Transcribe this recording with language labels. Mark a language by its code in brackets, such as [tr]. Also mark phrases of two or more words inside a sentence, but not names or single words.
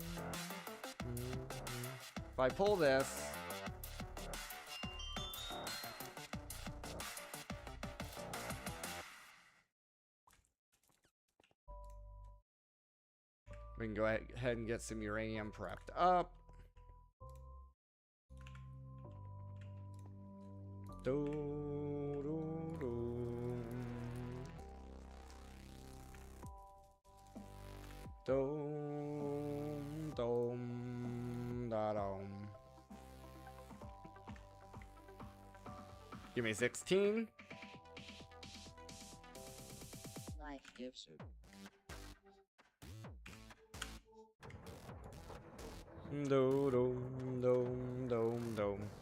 [en] If I pull this, we can go ahead and get some uranium prepped up. Do, do, do. Dom, dom, da, dom. Give me 16. Life gives it. Do, dom, dom, dom, dom.